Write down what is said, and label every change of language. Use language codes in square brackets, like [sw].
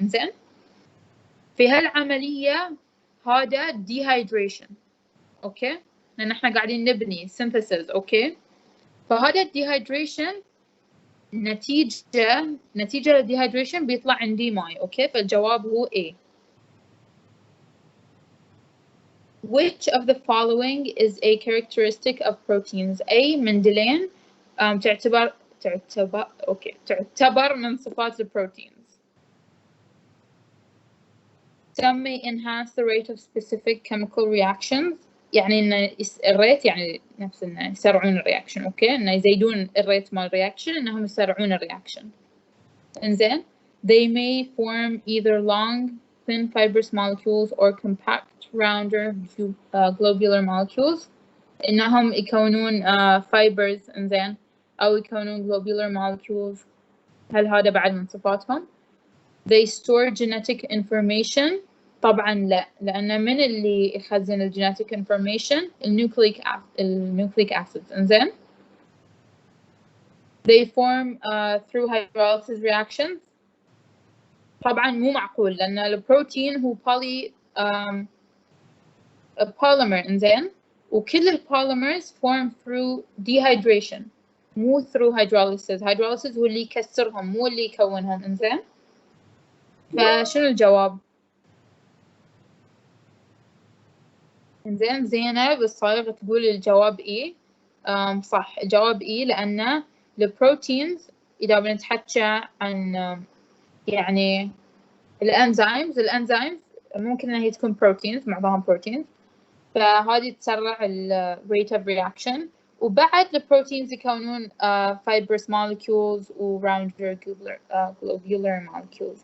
[ar] إنزين، في هالعملية هذا dehydration. أوكي، لأن إحنا قاعدين نبني synthesis. أوكي، فهذا dehydration نتيجة للديهايدريشن بيطلع عندي ماي. أوكي، فالجواب هو A. [en] Which of the following is a characteristic of proteins? A. [ar] مندلين تعتبر من صفات البروتينز. [en] Some may enhance the rate of specific chemical reactions، [ar] يعني إن الريت يعني نفس إنه يسرعون الرياكشن. أوكي، إنه يزيدون الريت مال الرياكشن، إنهم يسرعون الرياكشن. [en] إنزين، they may form either long thin fibrous molecules or compact rounder globular molecules، [ar] إنهم يكونون [en] fibers. [ar] إنزين، أو يكونون globular molecules. هل هذا بعد من صفاتهم؟ [en] they store genetic information. [ar] طبعا لا، لأن من اللي يخزن الجينيتيك information؟ النيوكليك acids. [en] إنزين، they form through hydrolysis reactions. [ar] طبعا مو معقول، لأن البروتين هو polymer. [en] إنزين، [ar] وكل البوليمرز [en] form through dehydration، مو through hydrolysis. [ar] hydrolysis هو اللي يكسرهم، مو اللي يكونهم. إنزين، فشنو الجواب؟ إنزين، زينب الصايغ تقول الجواب إيه. صح، الجواب إيه، لأن البروتينز إذا بنتحكى عن يعني الأنزيمز ممكن إنها هي تكون بروتينز، معظمها بروتينز، فهذه تسرع ال rate of reaction. وبعد البروتينز يكونون [en] fibrous molecules و rounder globular molecules.